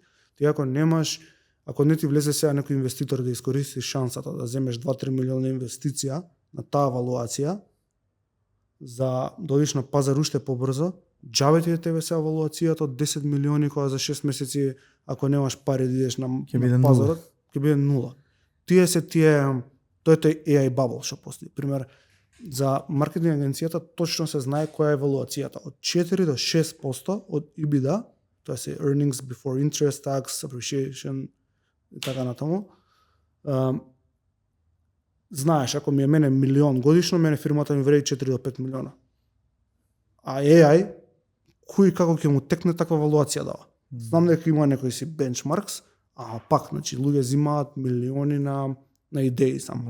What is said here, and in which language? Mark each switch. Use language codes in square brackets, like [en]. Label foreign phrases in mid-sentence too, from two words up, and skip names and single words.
[mk] Ти ако немаш, ако не ти влезе сега некој инвеститор да искористиш шансата да земеш 2-3 милиона инвестиција на таа валуација, за да одиш на пазар уште побрзо, џабе ти е тебе сега валуацијата од 10 милиони која за 6 месеци, ако немаш пари да идеш на пазарот, ќе биде нула. Тие се тој е [en] AI bubble [mk] што постои. Пример, за маркетинг агенцијата точно се знае која е валуацијата. Од 4 до 6% од EBITDA, тоа се [en] earnings before interest, tax, appreciation [mk] и така натаму. Знаеш, ако ми е мене милион годишно, мене фирмата ми вреди 4 до 5 милиона. А AI, кој како ќе му текне таква валуација дава? Знам дека има некои си бенчмаркс, а пак, значи, луѓе зимаат милиони на идеи само.